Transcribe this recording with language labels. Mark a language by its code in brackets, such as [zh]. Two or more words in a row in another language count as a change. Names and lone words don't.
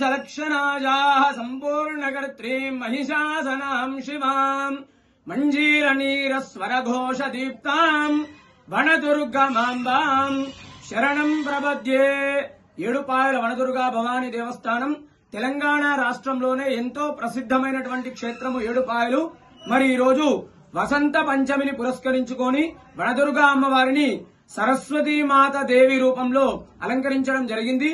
[sa] भक्षणाजाः सम्पूर्णकर्त्रीं महिषासनां शिवां मञ्जीरनीरस्वरघोषदीप्तां वनदुर्गमाम्बां శరణం ప్రపద్యే. [te] ఏడుపాయల వనదుర్గా భవానీ దేవస్థానం తెలంగాణ రాష్ట్రంలోనే ఎంతో ప్రసిద్ధమైనటువంటి క్షేత్రము ఏడుపాయలు. మరి ఈ రోజు వసంత పంచమిని పురస్కరించుకొని వనదుర్గా అమ్మవారిని సరస్వతీమాత దేవి రూపంలో అలంకరించడం జరిగింది.